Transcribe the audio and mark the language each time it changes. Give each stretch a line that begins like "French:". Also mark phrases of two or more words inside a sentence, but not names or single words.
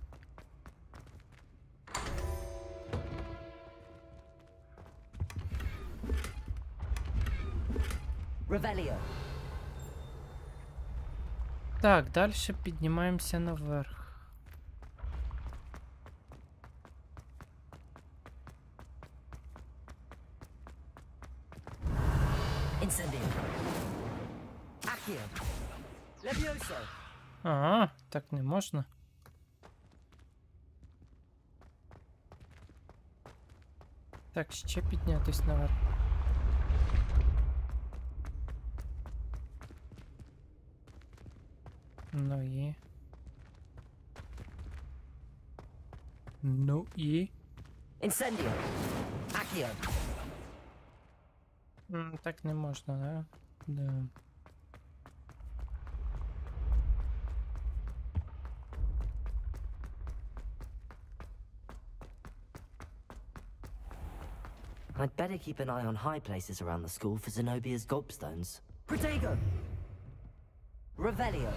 Ukrainian: Revelio. Так, далі піднімаємося наверх. Incendio. Accio. Levioso. Ага, так не можна. Так, ще піднятись наверх. Ну і. Ну і. Incendio. Accio. Так не можна, да? Да.
English: I'd better keep an eye on high places around the school for Zenobia's gobstones. Protego! Revelio.